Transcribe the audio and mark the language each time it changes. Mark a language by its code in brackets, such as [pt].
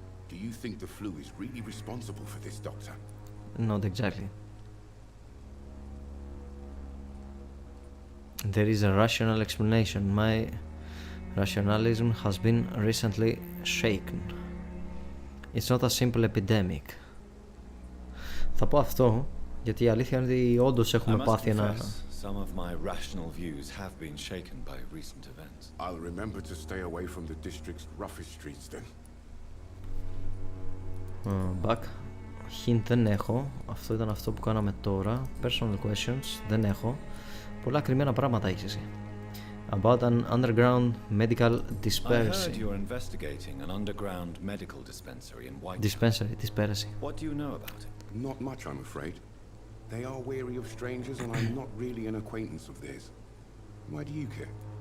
[en] Do you think the flu is really responsible for this, Doctor? Not exactly. There is a rational explanation. My rationalism has been recently shaken. It's not a simple epidemic. [el] Θα πω αυτό, γιατί η αλήθεια είναι ότι όντως έχουμε πάθει ένα... [en] Some of my rational views have been shaken by recent events. I'll remember to stay away from the district's roughest streets then. Back. [el] Hint δεν έχω. Αυτό ήταν αυτό που κάναμε τώρα. [en] Personal questions [el] δεν έχω. Πολλά κρυμμένα πράγματα έχεις εσύ. [en] About an underground medical dispensary. I heard you're investigating an underground medical dispensary in Whitechapel. Dispensary. What do you know about it? Not much, I'm afraid. They are wary of strangers and I'm not really an acquaintance of theirs. Why do you care?